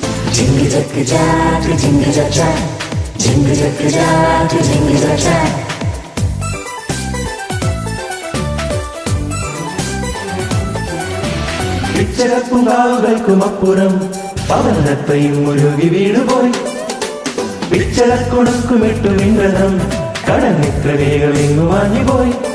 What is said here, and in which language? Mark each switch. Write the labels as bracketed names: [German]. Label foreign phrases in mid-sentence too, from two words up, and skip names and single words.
[English] Jingle jack jack, jingle jack jack, jingle jack jack, jingle jack jack. [Malayalam] പിച്ചളപ്പുങ്കാവുകൾക്കുമപ്പുറം പവനത്തെയും മുരുകി വീണുപോയി. പിച്ചളക്കുണക്കുമിട്ടു മിന്നതം കടന്നിത്ര വേഗം ഇങ്ങു വാങ്ങിപ്പോയി.